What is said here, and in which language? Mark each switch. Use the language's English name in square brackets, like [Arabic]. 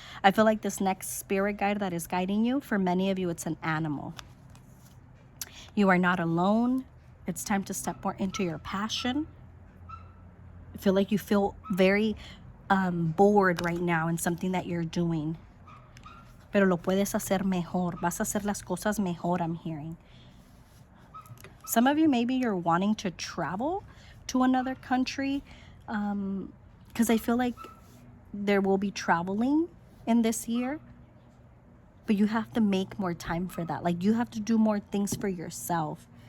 [English] I feel like this next spirit guide that is guiding you, for many of you, it's an animal. You are not alone. It's time to step more into your passion. I feel like you feel very bored right now in something that you're doing. [Spanish] Pero lo puedes hacer mejor. Vas a hacer las cosas mejor, [English] I'm hearing. Some of you, maybe you're wanting to travel to another country, because I feel like there will be traveling in this year. but you have to make more time for that. Like, you have to do more things for yourself.